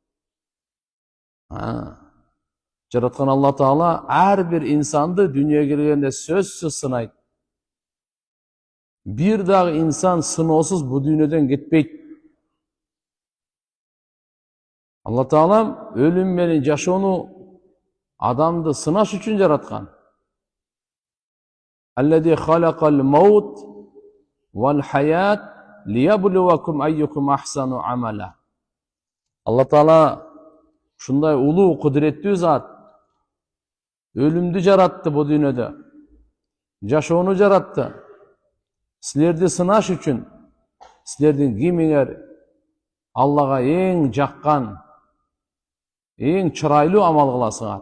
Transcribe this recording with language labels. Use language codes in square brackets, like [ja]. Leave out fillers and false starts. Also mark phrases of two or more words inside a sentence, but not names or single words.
[ky] Жараткан Алла Таала ар бир инсанды дүйнөгө келгенде сөзсүз сынайт. Бир дагы инсан сыноосуз бул дүйнөдөн кетпейт. Алла Таала өлүм менен жашоону адамды сынаш үчүн жараткан. [ar] الذي خلق الموت والحياة ليبلوكم أيكم أحسن عملا. [ky] Алла Таала ушундай улуу кудуреттүү зат өлүмдү жаратты бул дүйнөдө. Жашоону жаратты. Силерди сынаш үчүн, силердин кимиңер Аллага эң жаккан, эң чырайлуу амал кыласыңар.